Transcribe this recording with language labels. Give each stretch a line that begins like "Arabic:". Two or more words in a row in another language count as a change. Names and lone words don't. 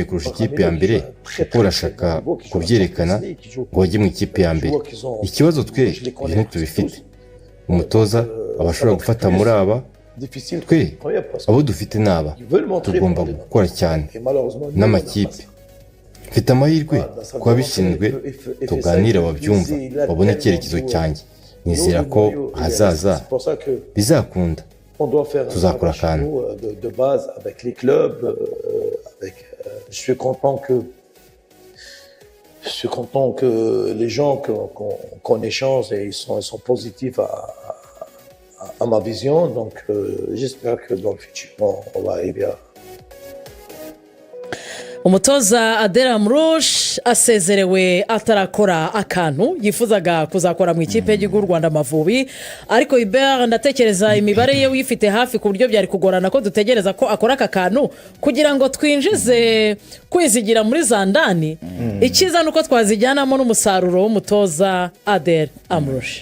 Kinyarwanda: kurusha ikipe ya mbere kuko barashaka kubyerekana ngo bajye mu ikipe ya mbere ikibazo twe ibyo ntitubifite umutoza abashobora gufata muri aba twe abo dufite n'aba tugomba gukora cyane n'amakipe mfite amahirwe kuba bishinzwe tuganira babyumva babona icyerekezo cyanjye nizera ko ahazaza bizakunda tuzakora akantu
French: Je suis content que les gens qu'on échange et ils sont positifs à ma vision. Donc j'espère que dans le futur, on va arriver à...
Kinyarwanda: umutoza Adel Amrouche asezerewe atarakora akantu yifuzaga kuzakora mu ikipe y'igihugu y'u Rwanda Amavubi ariko Hubert ndatekereza imibare ye uyifite hafi ku buryo byari kugorana ko dutegereza ko akora aka kantu kugira ngo twinjize kwizigira muri za ndani icyiza ni uko twazijyanamo n'umusaruro w'umutoza Adel Amrouche